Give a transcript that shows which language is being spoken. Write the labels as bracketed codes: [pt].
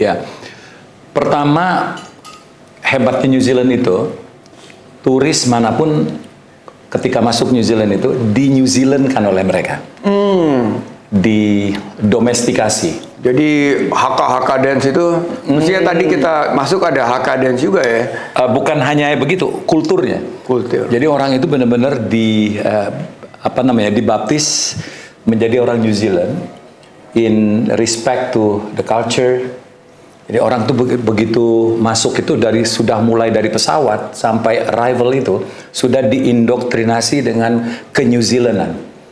[id] Ya, pertama hebatnya New Zealand itu turis manapun ketika masuk New Zealand itu di New Zealand kan oleh mereka, didomestikasi. Jadi haka dance itu, mestinya tadi kita masuk ada haka dance juga ya? Bukan hanya begitu, kulturnya. Kultur. Jadi orang itu benar-benar dibaptis menjadi orang New Zealand. [en] In respect to the culture. [id] Jadi orang tuh begitu masuk itu sudah mulai dari pesawat sampai arrival itu sudah diindoktrinasi dengan ke New Zealandan.